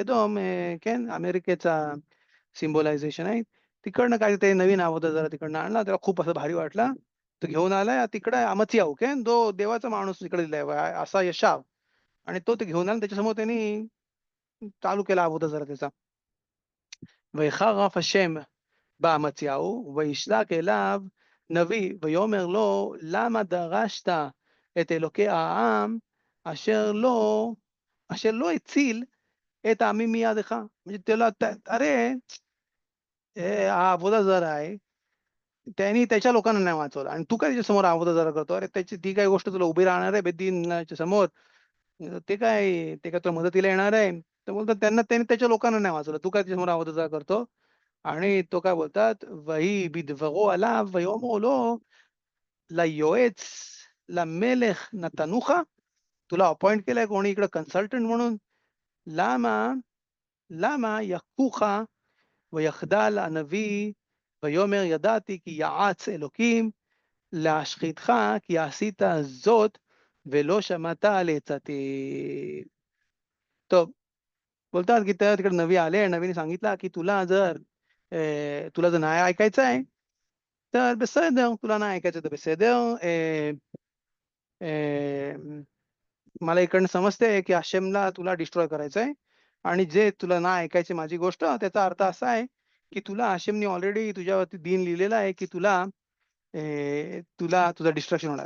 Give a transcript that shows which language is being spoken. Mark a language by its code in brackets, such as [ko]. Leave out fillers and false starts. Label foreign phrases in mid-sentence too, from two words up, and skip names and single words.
[mr] एकदम केन अमेरिकेचा सिम्बॉलायझेशन आहे. तिकडनं काहीतरी नवीन अवतार जरा तिकडनं आणला. त्याला खूप असं भारी वाटला. तो घेऊन आलाय तिकडे अमच्याहू केन तो देवाचा माणूस तिकडे दिलाय असा यशाव आणि तो ते घेऊन आला त्याच्यासमोर त्यांनी चालू केला अवतार जरा त्याचा. [he] ויחר השם באמציהו וישלח אליו נביא ויאמר לו למה דרשת את אלוקי העם אשר לא הציל את העמים מידך. [mr] म्हणजे त्याला अरे हा [he] עבודה זרה [mr] आहे. त्यांनी त्याच्या लोकांना नाही वाचवलं आणि तू काय त्याच्यासमोर [he] עבודה זרה [mr] करतो? अरे त्याची ती काय गोष्ट तुला उभी राहणार आहे बेदीनच्या समोर. ते काय तुला मदतीला येणार आहे? तर बोलतात त्यांनी त्याच्या लोकांना नाही वाचवलं. तू काय त्याच्यासमोर [he] עבודה זרה [mr] करतो? आणि तो काय बोलतात, [he] "ויהי בדברו עליו ויאמר לו ליועץ למלך נתנוך." [mr] तुला अपॉइंट केलंय कोणी इकडे कन्सल्टंट म्हणून? [he] "למה למה יכוך ויחדל הנביא ויאמר ידעתי כי יעץ אלוקים להשחיתך כי עשית זאת ולא שמעת לעצתי." [mr] टब बोलतात की त्या तिकडे नवी आले आणि नवीने सांगितलं की तुला जर नाही ऐकायचं आहे, तर בסדר, तुला नाही ऐकायचं तर בסדר. अ, मला इकडनं समजतंय की हशेमला तुला डिस्ट्रॉय करायचं आहे आणि जे तुला नाही ऐकायची माझी गोष्ट त्याचा अर्थ असा आहे, की तुला हशेमने ऑलरेडी तुझ्यावरती दीन लिहिलेलं आहे, की तुला तुझं डिस्ट्रक्शन होणार.